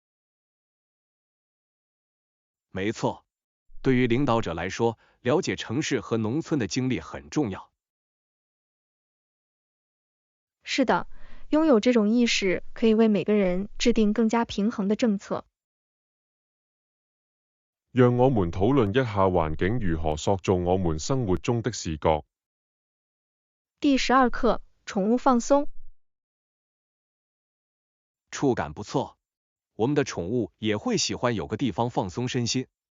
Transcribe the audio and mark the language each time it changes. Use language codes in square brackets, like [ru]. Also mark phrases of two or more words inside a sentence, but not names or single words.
[zh] 没错，对于领导者来说，了解城市和农村的经历很重要。是的，拥有这种意识可以为每个人制定更加平衡的政策。讓我們討論一下環境如何塑造我們生活中的視覺。第12課，寵物放鬆。觸感不錯，我們的寵物也會喜歡有個地方放鬆身心。